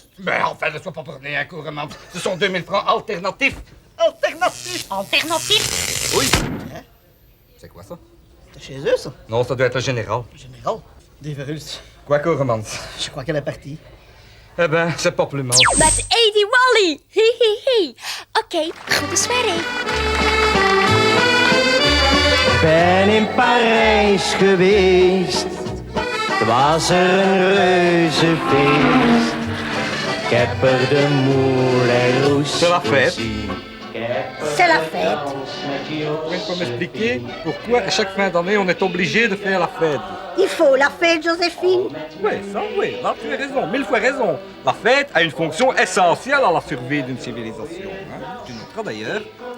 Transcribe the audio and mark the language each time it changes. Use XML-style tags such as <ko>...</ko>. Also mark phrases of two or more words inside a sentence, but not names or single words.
<fr>Mais enfin, ne sois pas borné, un courement. Ce sont 2000 francs alternatifs. Alternatif? Oui. C'est quoi ça? C'est chez eux, ça? Non, ça doit être le général. Général, des Verhulst. Quoi, courement? Je crois qu'elle est partie. Eh ben, c'est pas plus mal.</fr> <en>That's Eddie Wally! Hi hi hi!</en> <nl>Oké, goede soirée. Ben in Parijs geweest, het was er een reuzenfeest. Ik heb er de Moulin Rouge gezien.</nl> <fr>C'est la fête. Vous pouvez pas m'expliquer pourquoi à chaque fin d'année on est obligé de faire la fête? Il faut la fête, Joséphine. Oui, là tu as raison, 1000 fois raison. La fête a une fonction essentielle à la survie d'une civilisation. Hein. Tu noteras d'ailleurs</fr>